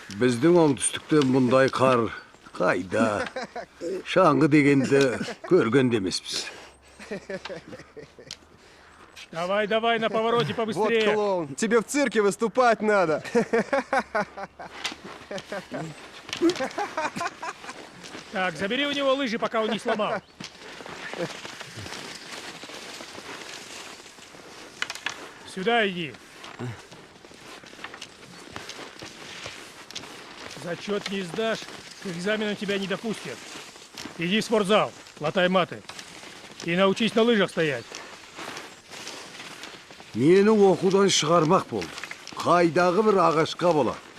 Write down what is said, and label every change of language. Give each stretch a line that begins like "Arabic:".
Kazakh: Біздің оңтүстікте мұндай қар қайда? Шаңғы дегенді көрген демеспіз.
Russian: Давай, давай, на повороте побыстрее. Вот клоун, тебе в цирке выступать надо. Так, забери у него лыжи, пока он не сломал. Сюда иди. Зачет не сдашь, к экзамену тебя не допустят. Иди в спортзал, латай маты. И научись на лыжах стоять.
Kazakh: Мені оқудан шығармақ болды. Қайдағы бір ағашқа бола.